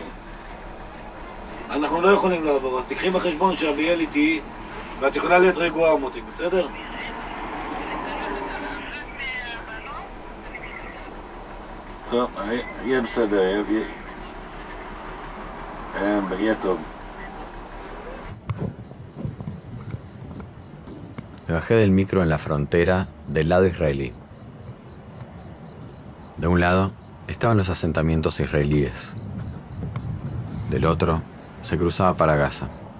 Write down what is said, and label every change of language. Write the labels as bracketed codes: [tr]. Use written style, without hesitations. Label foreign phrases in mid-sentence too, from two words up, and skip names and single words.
[he] אנחנו לא יכולים לעבור, אז תקחי בחשבון שאביאל איתי ואת יכולה להיות רגועה מותק, בסדר? טוב, יהיה בסדר, יהיה טוב. [es] Me bajé del micro en la frontera del lado israelí. De un lado estaban los asentamientos israelíes. Del otro se cruzaba para Gaza.